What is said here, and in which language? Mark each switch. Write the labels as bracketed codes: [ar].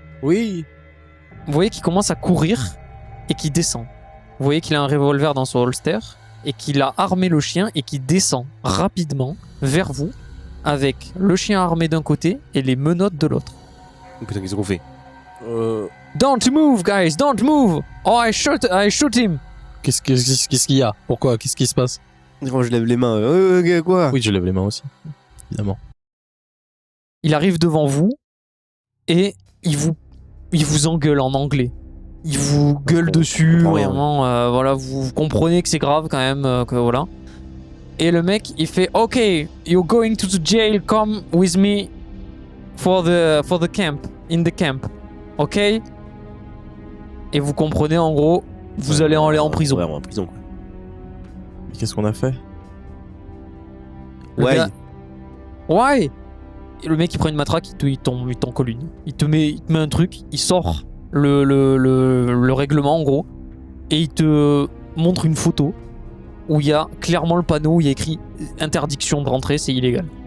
[fr] Oui. Vous voyez qu'il commence à courir et qu'il descend. Vous voyez qu'il a un revolver dans son holster et qu'il a armé le chien et qu'il descend rapidement vers vous avec le chien armé d'un côté et les menottes de l'autre. Oh, putain, qu'est-ce qu'on fait? [en] Don't move, guys, don't move! Oh, I shoot him! [fr] Qu'est-ce qu'il y a? Pourquoi? Qu'est-ce qui se passe? Je lève les mains. Quoi? Oui, je lève les mains aussi, évidemment. Il arrive devant vous et il vous engueule en anglais. Il vous gueule dessus, vraiment, voilà, vous comprenez que c'est grave quand même, que voilà. Et le mec, il fait [en] OK, you're going to the jail, come with me for the camp, in the camp, OK? [fr] Et vous comprenez en gros, vous allez aller en prison. Ouais, en prison. Mais qu'est-ce qu'on a fait? Ouais. Et le mec, il prend une matraque, il t'en colle une. Il te met un truc, il sort le règlement en gros, et il te montre une photo où il y a clairement le panneau où il y a écrit interdiction de rentrer, c'est illégal.